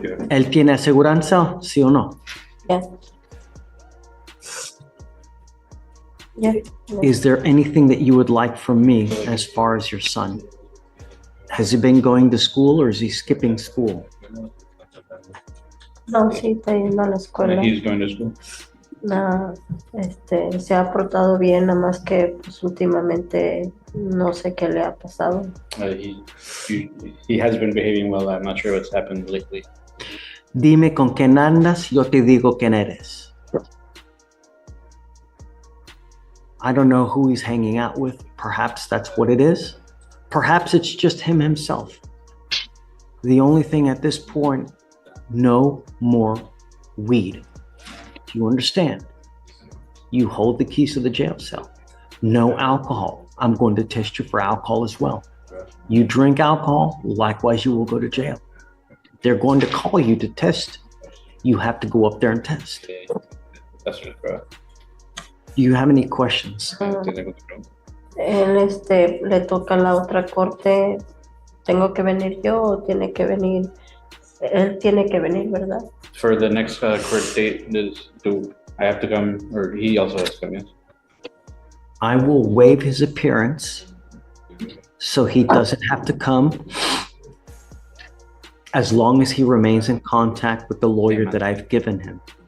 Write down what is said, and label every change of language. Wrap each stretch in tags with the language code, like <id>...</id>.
<es>¿Él tiene aseguranza, sí o no?</es> <en>Yes. Yes. Is there anything that you would like from me as far as your son? Has he been going to school, or is he skipping school?</en> <es>No, sí, está yendo a la escuela.</es> <en>He's going to school.</en> <es>No, se ha portado bien, nada más que pues últimamente no sé qué le ha pasado.</es> <en>He has been behaving well. I'm not sure what's happened lately.</en> <es>Dime con quién andas, yo te digo quién eres.</es> <en>I don't know who he's hanging out with. Perhaps that's what it is. Perhaps it's just him himself. The only thing at this point, no more weed. Do you understand? You hold the keys to the jail cell. No alcohol. I'm going to test you for alcohol as well. You drink alcohol, likewise you will go to jail. They're going to call you to test. You have to go up there and test. That's right. Do you have any questions?</en> <es>Él le toca la otra corte ¿Tengo que venir yo o tiene que venir? Él tiene que venir, ¿verdad?</es> <en>For the next court date, do I have to come, or he also has to come, yes? I will waive his appearance so he doesn't have to come as long as he remains in contact with the lawyer that I've given him.</en>